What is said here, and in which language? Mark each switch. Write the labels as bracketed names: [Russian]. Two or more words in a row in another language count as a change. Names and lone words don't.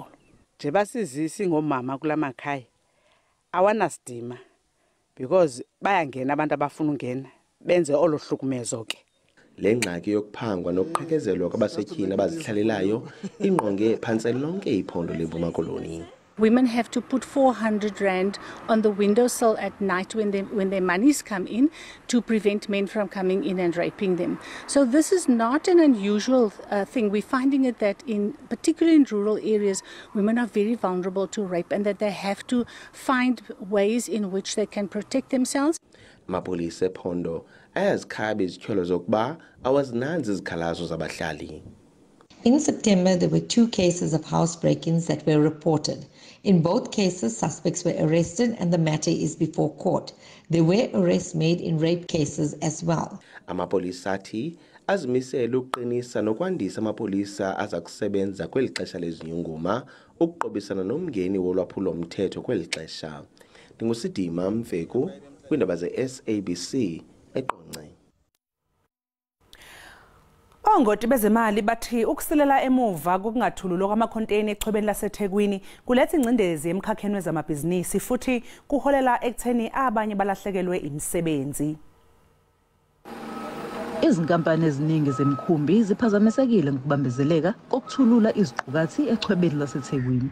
[Xhosa] Nje basizisi ngomama kulamakhaya awanasidima because bayangena abantu abafuna ungena benze olohlukumezo ke. Le ngxaki yokuphangwa nokuqhekezelwa kwabasetyhini abazihlalelayo ingqonge phansi lonke iphondo leMpuma Koloni. [English] Women have to put 400 rand on the windowsill at night when their monies come in to prevent men from coming in and raping them. So this is not an unusual thing. We're finding it that particularly in rural areas, women are very vulnerable to rape and that they have to find ways in which they can protect themselves. [Xhosa] Mapolisa ephondo ayazikhaba izityholo zokuba awazinanzi izikhalazo zabahlali. [English] In September, there were 2 cases of house break-ins that were reported. In both cases, suspects were arrested and the matter is before court. There were arrests made in rape cases as well. [Xhosa] Amapolisa athi azimisele ukuqinisa nokwandisa amapolisa aza kusebenza kweli xesha lezinyunguma ukuqobisana nomngeni wolwaphulo mthetho kweli xesha. Ndingusidima Mfeku kwindaba ze-SABC eQonce. [Zulu] Ongoti bezemali bathi ukusilela emuva kokungathululwa kwamakhonteyini echwebeni laseThekwini kuletha ingcindezi emkhakheni wezamabhizinisi futhi kuholela ekutheni abanye balahlekelwe imisebenzi. Izinkampani eziningi zemkhumbi ziphazamisekile ngokubambezeleka kokuthulula iziqukathi echwebeni laseThekwini.